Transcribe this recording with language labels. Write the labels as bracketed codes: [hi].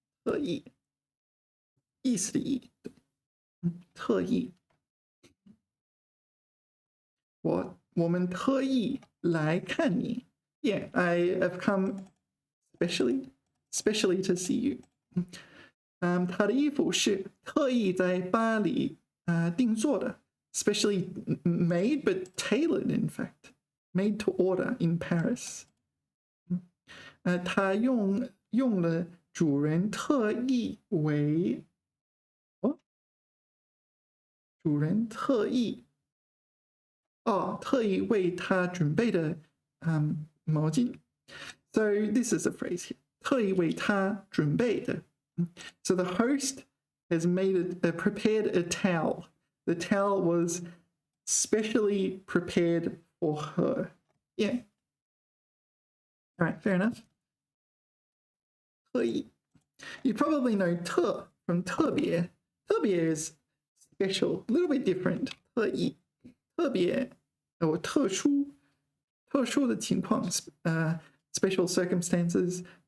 [zh] 特意.意思的意.特意. 我们特意来看你. [en] Yeah, I have come specially to see you. [zh] 他的衣服是特意在巴黎定做的, [en] specially made but tailored, in fact. made to order in Paris。 [zh] 他用了主人特意为主人特意为他准备的毛巾。 [en] So this is a phrase here. [zh] 特意为他准备的。 [en] So the host has prepared a towel. The towel was specially prepared for her. Yeah. All right, fair enough. 特意. You probably know 特 from 特别. 特别 is special, a little bit different. [zh] 特意, 特别 or 特殊的情况, special circumstances.